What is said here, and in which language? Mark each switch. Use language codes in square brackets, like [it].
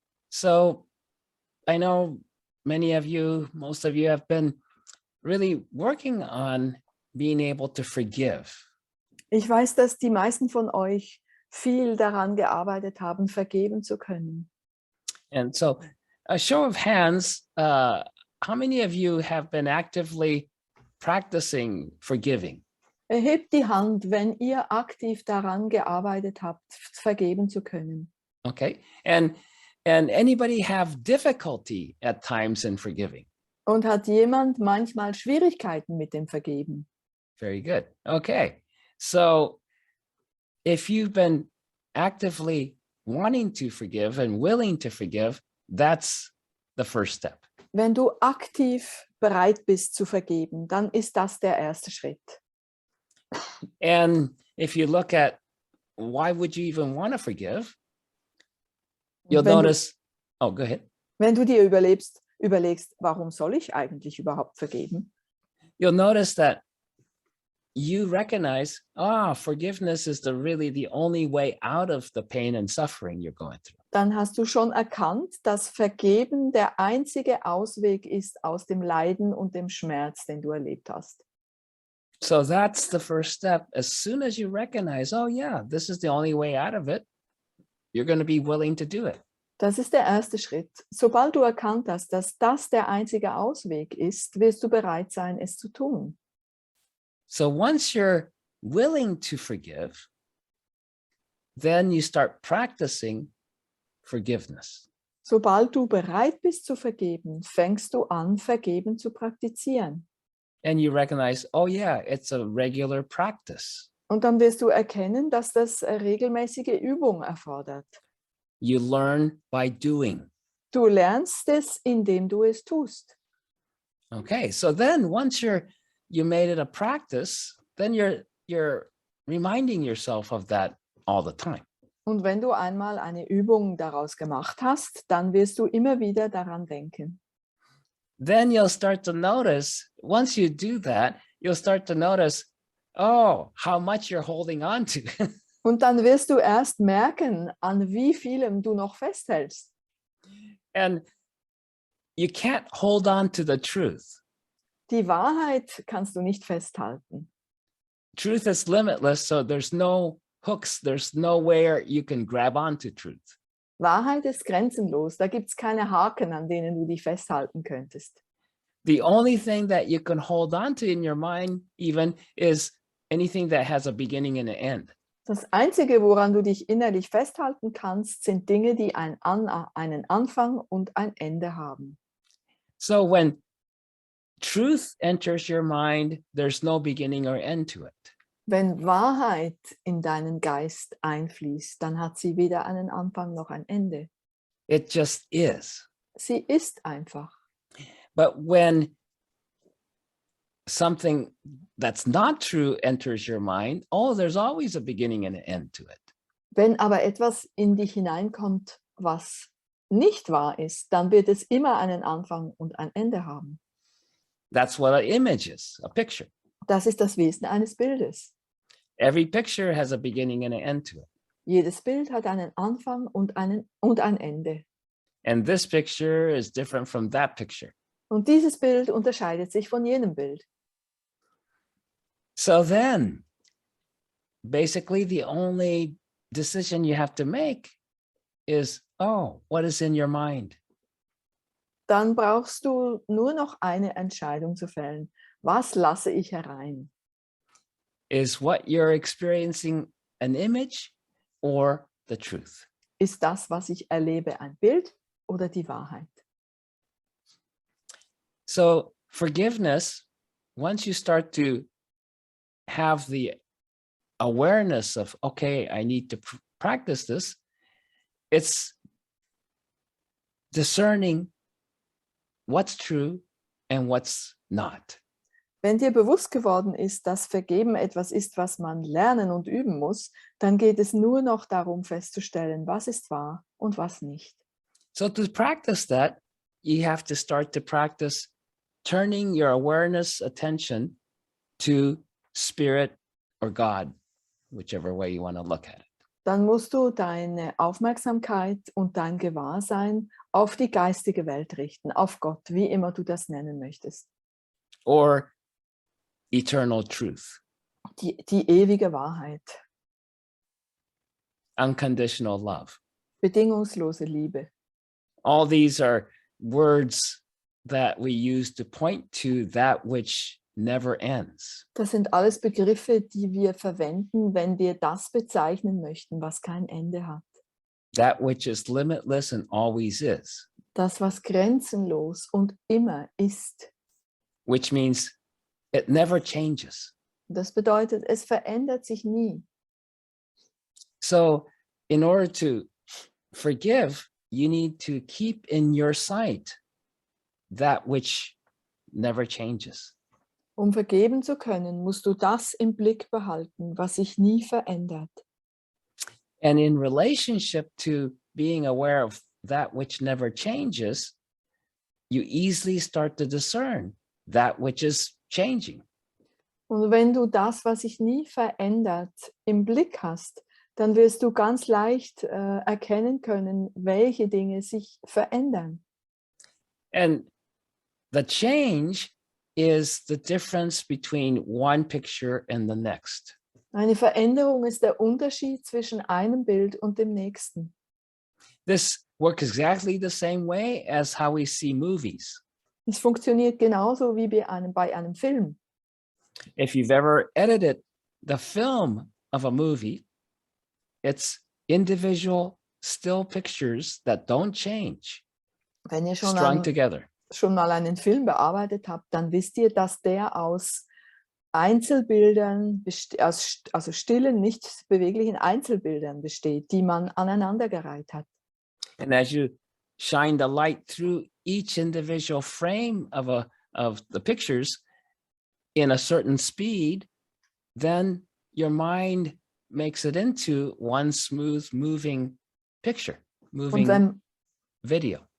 [en] So I know most of you have been really working on being able to forgive. [de] Ich weiß, dass die meisten von euch viel daran gearbeitet haben, vergeben zu können. [en] And so a show of hands, how many of you have been actively practicing forgiving? [de] Erhebt die Hand, wenn ihr aktiv daran gearbeitet habt, vergeben zu können. [en] Okay, and anybody have difficulty at times in forgiving? [de] Und hat jemand manchmal Schwierigkeiten mit dem Vergeben? [en] Very good. Okay, so if you've been actively wanting to forgive and willing to forgive, that's the first step. [de] Wenn du aktiv bereit bist zu vergeben, dann ist das der erste Schritt. [en] And if you look at why would you even want to forgive, you'll notice, go ahead. [de] Wenn du dir überlegst, warum soll ich eigentlich überhaupt vergeben? [en] You'll notice that you recognize, forgiveness is really the only way out of the pain and suffering you're going through. [de] Dann hast du schon erkannt, dass Vergeben der einzige Ausweg ist aus dem Leiden und dem Schmerz, den du erlebt hast. [en] So that's the first step. As soon as you recognize, oh yeah, this is the only way out of it, you're going to be willing to do it. [de] Das ist der erste Schritt. Sobald du erkannt hast, dass das der einzige Ausweg ist, wirst du bereit sein, es zu tun. [en] So once you're willing to forgive, then you start practicing forgiveness. [de] Sobald du bereit bist zu vergeben, fängst du an, Vergeben zu praktizieren. [en] And you recognize, oh yeah, it's a regular practice. [de] Und dann wirst du erkennen, dass das regelmäßige Übung erfordert. [en] You learn by doing. [de] Du lernst es, indem du es tust. [en] Okay, so then once you made it a practice, then you're reminding yourself of that all the time. [de] Und wenn du einmal eine Übung daraus gemacht hast, dann wirst du immer wieder daran denken. [en] Then you'll start to notice, once you do that, you'll start to notice, oh, how much you're holding on to. [de] Und dann wirst du erst merken, an wie vielem du noch festhältst. [en] And you can't hold on to the truth. [de] Die Wahrheit kannst du nicht festhalten. [en] Truth is limitless, so there's no hooks, there's nowhere you can grab onto truth. [de] Wahrheit ist grenzenlos, da gibt es keine Haken, an denen du dich festhalten könntest. [en] The only thing that you can hold on to in your mind even is anything that has a beginning and an end. [de] Das Einzige, woran du dich innerlich festhalten kannst, sind Dinge, die einen Anfang und ein Ende haben. [en] So when truth enters your mind, there's no beginning or end to it. [de] Wenn Wahrheit in deinen Geist einfließt, dann hat sie weder einen Anfang noch ein Ende. [en] It just is. [de] Sie ist einfach. [en] But when something that's not true enters your mind, there's always a beginning and an end to it. [de] Wenn aber etwas in dich hineinkommt, was nicht wahr ist, dann wird es immer einen Anfang und ein Ende haben. [en] That's what an image is, a picture. [de] Das ist das Wesen eines Bildes. [en] Every picture has a beginning and an end to it. [de] Jedes Bild hat einen Anfang und ein Ende. [en] And this picture is different from that picture. [de] Und dieses Bild unterscheidet sich von jenem Bild. [en] So then, basically the only decision you have to make is, what is in your mind? [de] Dann brauchst du nur noch eine Entscheidung zu fällen. Was lasse ich herein? [en] Is what you're experiencing an image or the truth? [de] Ist das, was ich erlebe, ein Bild oder die Wahrheit? [en] So forgiveness, once you start to have the awareness of, okay, I need to practice this, it's discerning what's true and what's not. [de] Wenn dir bewusst geworden ist, dass Vergeben etwas ist, was man lernen und üben muss, dann geht es nur noch darum festzustellen, was ist wahr und was nicht. [en] So to practice that, you have to start to practice turning your awareness attention to Spirit or God, whichever way you want to look at it. [de] Dann musst du deine Aufmerksamkeit und dein Gewahrsein auf die geistige Welt richten, auf Gott, wie immer du das nennen möchtest. [en] Or eternal truth. [de] Die ewige Wahrheit. [en] Unconditional love. [de] Bedingungslose Liebe. [en] All these are words that we use to point to that which never ends. [de] Das sind alles Begriffe, die wir verwenden, wenn wir das bezeichnen möchten, was kein Ende hat. [en] That which is limitless and always is. [de] Das, was grenzenlos und immer ist. [en] Which means it never changes. [de] Das bedeutet, es verändert sich nie. [en] So in order to forgive, you need to keep in your sight that which never changes. [de] Um vergeben zu können, musst du das im Blick behalten, was sich nie verändert. [en] And in relationship to being aware of that which never changes, you easily start to discern that which is changing. [de] Und wenn du das, was sich nie verändert, im Blick hast, dann wirst du ganz leicht erkennen können, welche Dinge sich verändern. [en] And the change is the difference between one picture and the next. [de] Eine Veränderung ist der Unterschied zwischen einem Bild und dem nächsten. [en] This works exactly the same way as how we see movies. [de] Es funktioniert genauso wie bei einem Film. [en] If you've ever edited the film of a movie, it's individual still pictures that don't change, [de] Wenn ihr [en] strung together. [de] schon mal einen Film bearbeitet habt, dann wisst ihr, dass der aus Einzelbildern, also stillen, nicht beweglichen Einzelbildern besteht, die man aneinandergereiht hat. [en] And as you shine the light through each individual frame of the pictures in a certain speed, then your mind makes it into one smooth moving picture, moving video.